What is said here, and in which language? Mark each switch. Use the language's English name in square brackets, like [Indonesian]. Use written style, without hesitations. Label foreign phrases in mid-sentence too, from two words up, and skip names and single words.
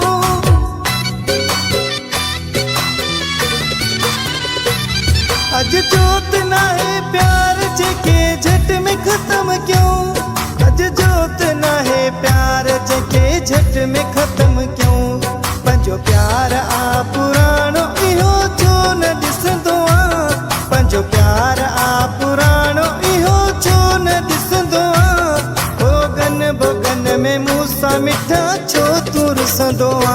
[Sindhi] अज जोत नाहे प्यार जेके [Hindi] झट में खत्म क्यों [Sindhi] अज जोत नाहे प्यार जेके [Hindi] झट में खत्म क्यों [Sindhi] पंजो प्यार आ पुराणो इहो छो न ॾिसंदो पंजो प्यार आ पुराणो इहो छो न ॾिसंदो भोगन में मूंसां मिठा छो तू रुसंदो